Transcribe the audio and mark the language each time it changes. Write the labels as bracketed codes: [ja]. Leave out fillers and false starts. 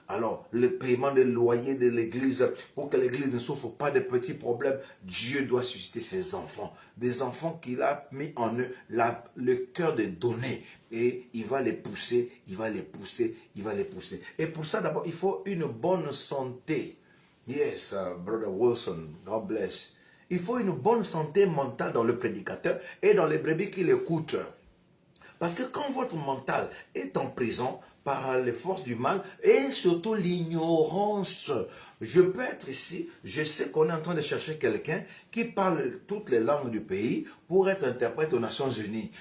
[fr] Alors, le paiement des loyers de l'église, pour que l'église ne souffre pas de petits problèmes, Dieu doit susciter ses enfants. Des enfants qu'il a mis en eux le cœur de donner. Et il va les pousser, il va les pousser, il va les pousser. Et pour ça, d'abord, il faut une bonne santé. [en] Yes, Brother Wilson, God bless. [fr] Il faut une bonne santé mentale dans le prédicateur et dans les brebis qui l'écoutent. Parce que quand votre mental est en prison par les forces du mal et surtout l'ignorance, je peux être ici, je sais qu'on est en train de chercher quelqu'un qui parle toutes les langues du pays pour être interprète aux Nations Unies.